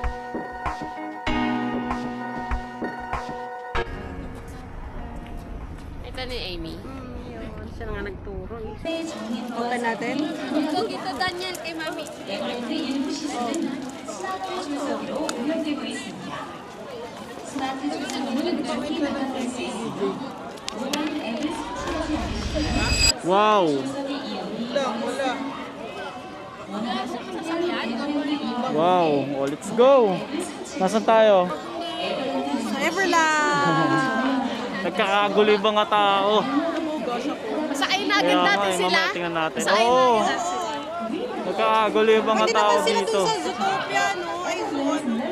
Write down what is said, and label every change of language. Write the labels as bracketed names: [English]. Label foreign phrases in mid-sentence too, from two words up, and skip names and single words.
[Filipino] Ito ni Amy. Yun, siya nga nagturo. [Korean] 정리해 [Filipino] Open natin. Ito Daniel kay Mami. [Korean] 스마트 주소기로 운영되고 있습니다. 스마트 주소기는 저기 받아볼 수 있습니다. 온라인 앱을 설치하셔야 [English] Wow! Wow! Oh, let's go! [Filipino] Nasaan tayo? Sa Everland! Nagkakagulo yung mga tao. Masakayin na agad Kaya nga, natin eh, sila. mamaya tingnan natin. Masakayin na Oo! agad sila. Nagkakagulo yung mga Pwede tao naman sila dito. dun sa Zootopia, no? Ayun.